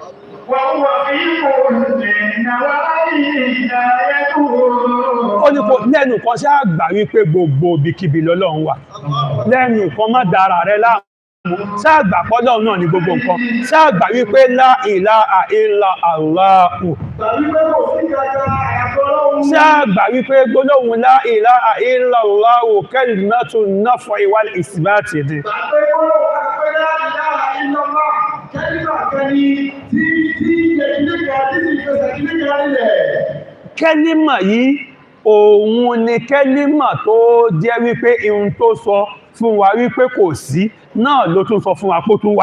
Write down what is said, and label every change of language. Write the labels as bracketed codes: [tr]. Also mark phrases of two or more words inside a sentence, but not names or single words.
[yo] Ó ní kò lẹ́nu kan ṣe àgbà wípé gbogbo ibikíbi lọ́lọ́run wà. Lẹ́nu kan má dára rẹ láàmú. Ṣáàgbà pọ́lọ́run náà ní gbogbo nǹkan. Ṣáàgbà wípé [ar] لا إله إلا الله. [yo] Ṣáàgbà wípé gbólóhùn [ar] لا إله إلا الله كلمة النفي والإثبات [yo] dì. Kẹ́límà yìí, òun ni kẹ́límà tó jẹ́ wípé ihun tó sọ fún wa wípé kò sí, náà ló tún sọ fún wa kó tún wà.